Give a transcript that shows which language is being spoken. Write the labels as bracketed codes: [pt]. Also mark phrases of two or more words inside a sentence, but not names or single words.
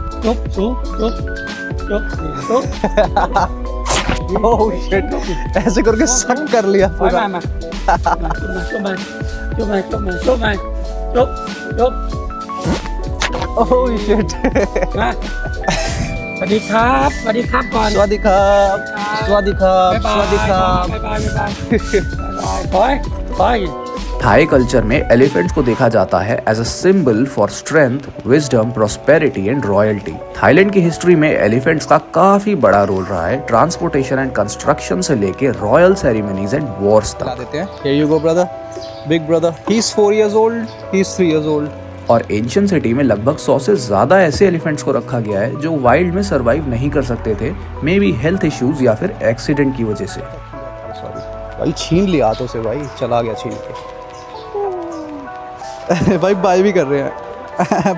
[en] oh shit, [hi] ऐसे करके सब कर लिया पूरा। [en] oh shit. [th] วัสดีครับสวัสดีครับก่อน สวัสดีครับสวัสดีครับ บ๊ายบาย สวัสดีครับ บ๊ายบายบ๊ายบายบ๊ายบายบอย [en] Thai culture [hi] में एलिफेंट्स को देखा जाता है [en] as a symbol for strength, wisdom, prosperity and royalty. [hi] थाईलैंड की हिस्ट्री में एलिफेंट्स का काफी बड़ा रोल रहा है, [en] transportation and construction [hi] से लेके [en] royal ceremonies and wars ला [hi] तक। देते हैं। [en] Here you go brother, big brother. He's 4 years old, he's 3 years old. [hi] और एंशियंट सिटी में लगभग 100 से ज्यादा ऐसे एलिफेंट्स को रखा गया है जो वाइल्ड में सरवाइव नहीं कर सकते थे, [en] maybe health issues [hi] या फिर एक्सीडेंट की वजह से। सॉरी भाई, छीन लिया हाथों से भाई, चला गया छीन के। भाई बाय भी कर रहे हैं।